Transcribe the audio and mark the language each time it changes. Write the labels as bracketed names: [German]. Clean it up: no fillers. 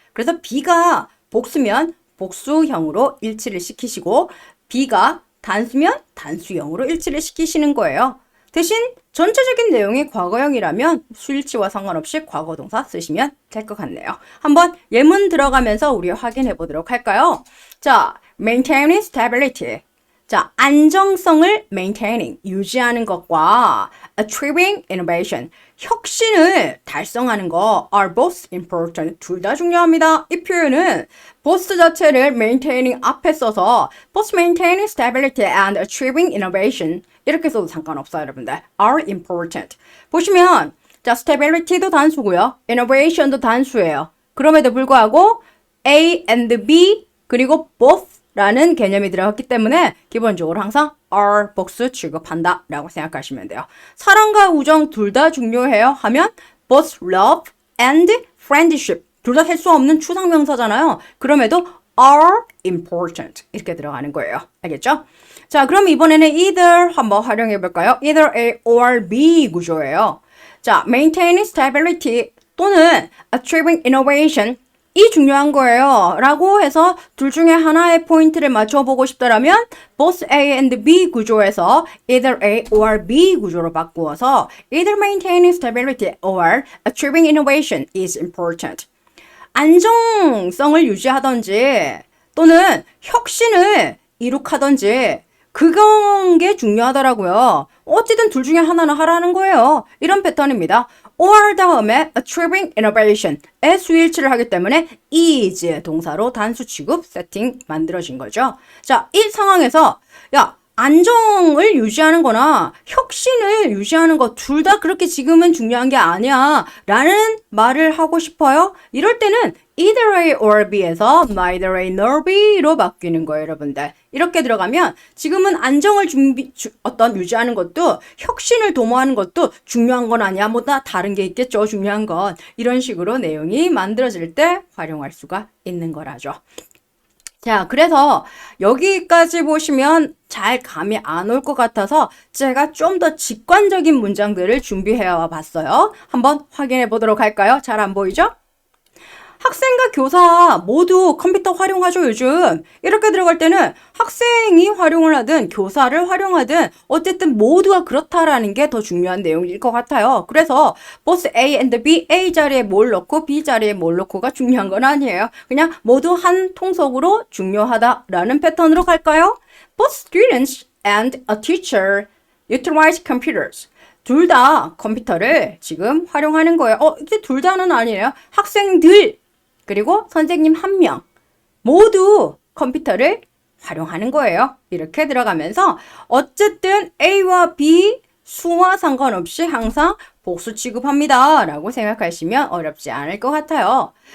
[Korean] 그래서 B가 복수면 복수형으로 일치를 시키시고 B가 단수면 단수형으로 일치를 시키시는 거예요. 대신 전체적인 내용이 과거형이라면 수일치와 상관없이 과거동사 쓰시면 될 것 같네요. 한번 예문 들어가면서 우리 확인해 보도록 할까요? [English] 자, maintaining stability. [Korean] 자, 안정성을 maintaining, 유지하는 것과 achieving innovation, 혁신을 달성하는 거 [English] are both important. [Korean] 둘 다 중요합니다. [English] 이 표현은 both 자체를 maintaining 앞에 써서 both maintaining stability and achieving innovation [Korean] 이렇게 써도 상관없어요, 여러분들. [English] are important. [Korean] 보시면 자, stability도 단수고요. innovation도 단수예요. 그럼에도 불구하고 A and B 그리고 both 라는 개념이 들어갔기 때문에 기본적으로 항상 are 복수 취급한다 라고 생각하시면 돼요. 사랑과 우정 둘 다 중요해요 하면 [English] both love and friendship [Korean] 둘 다 셀 수 없는 추상명사잖아요. 그럼에도 [English] are important [Korean] 이렇게 들어가는 거예요. 알겠죠? 자, 그럼 이번에는 either 한번 활용해 볼까요? [English] either A or B 구조예요. [Korean] 자, [English] maintaining stability [Korean] 또는 achieving innovation 이 중요한 거예요. 라고 해서 둘 중에 하나의 포인트를 맞춰보고 싶다라면 [English] both A and B 구조에서 either A or B 구조로 바꾸어서 either maintaining stability or achieving innovation is important. [Korean] 안정성을 유지하던지 또는 혁신을 이룩하던지 그런 게 중요하더라고요. 어쨌든 둘 중에 하나는 하라는 거예요. 이런 패턴입니다. or 다음에 achieving innovation의 수일치를 하기 때문에 is 동사로 단수 취급 세팅 만들어진 거죠. 자, 이 상황에서 야, 안정을 유지하는 거나 혁신을 유지하는 거 둘 다 그렇게 지금은 중요한 게 아니야 라는 말을 하고 싶어요. 이럴 때는 either A or B에서 neither A nor B로 바뀌는 거예요, 여러분들. 이렇게 들어가면 지금은 안정을 유지하는 것도 혁신을 도모하는 것도 중요한 건 아니야. 뭐 다 다른 게 있겠죠, 중요한 건. 이런 식으로 내용이 만들어질 때 활용할 수가 있는 거라죠. 자, 그래서 여기까지 보시면 잘 감이 안 올 것 같아서 제가 좀 더 직관적인 문장들을 준비해 와 봤어요. 한번 확인해 보도록 할까요? 잘 안 보이죠? 학생과 교사 모두 컴퓨터 활용하죠, 요즘. 이렇게 들어갈 때는 학생이 활용을 하든 교사를 활용하든 어쨌든 모두가 그렇다라는 게 더 중요한 내용일 것 같아요. 그래서 both A and B, A 자리에 뭘 넣고 B 자리에 뭘 넣고가 중요한 건 아니에요. 그냥 모두 한 통속으로 중요하다라는 패턴으로 갈까요? [English] Both students and a teacher utilize computers. [Korean] 둘 다 컴퓨터를 지금 활용하는 거예요. 이게 둘 다는 아니에요. 학생들 그리고 선생님 한 명 모두 컴퓨터를 활용하는 거예요. 이렇게 들어가면서 어쨌든 A와 B 수와 상관없이 항상 복수 취급합니다 라고 생각하시면 어렵지 않을 것 같아요.